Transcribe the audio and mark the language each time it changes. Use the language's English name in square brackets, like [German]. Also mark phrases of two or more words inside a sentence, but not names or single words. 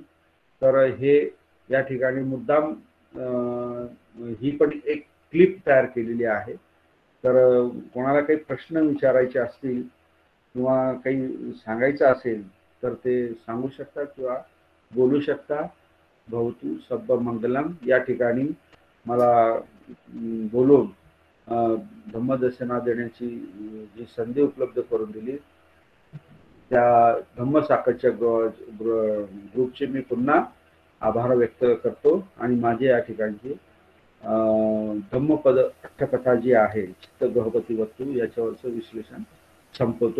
[Marathi] तर हे या ठिकाणी मुद्दाम ही पण एक क्लिप तयार केलेली आहे. तर कोणाला काही प्रश्न विचारायचे असतील किंवा काही सांगायचं असेल तर ते सांगू शकता किंवा बोलू शकता. [Pali] भवतु सब मंगलम [Marathi] या ठिकाणी मला बोलून धम्मदर्शना देण्याची जी संधी उपलब्ध करून दिली त्या धम्मसाखरच्या ग्रुपचे मी पुन्हा आभार व्यक्त करतो आणि माझे या ठिकाणची धम्मपद अठ्ठकथा जी आहे चित्त गहपती वस्तू याच्यावरचं विश्लेषण संपवतो.